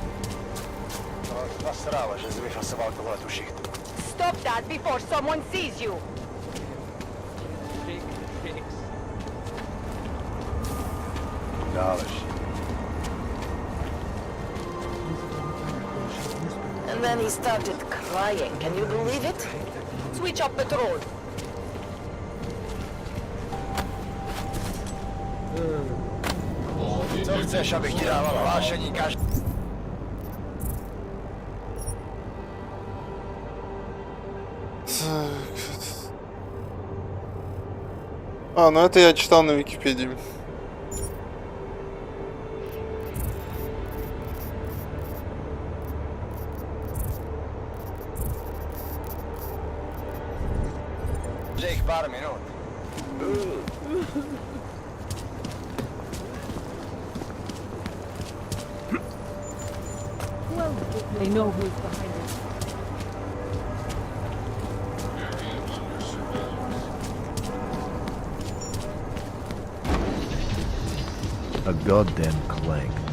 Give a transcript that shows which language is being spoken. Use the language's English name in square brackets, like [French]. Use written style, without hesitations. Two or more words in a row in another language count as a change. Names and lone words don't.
[English] Stop that before someone sees you. And then he started crying. Can you believe it? Switch up patrol. [Czech] Co chceš, abych ti dával hlášení každý... [Russian] А, ну это я читал на Википедии. [Czech] Jake, pár minut. [English] Well, they know who's behind it. A goddamn clank.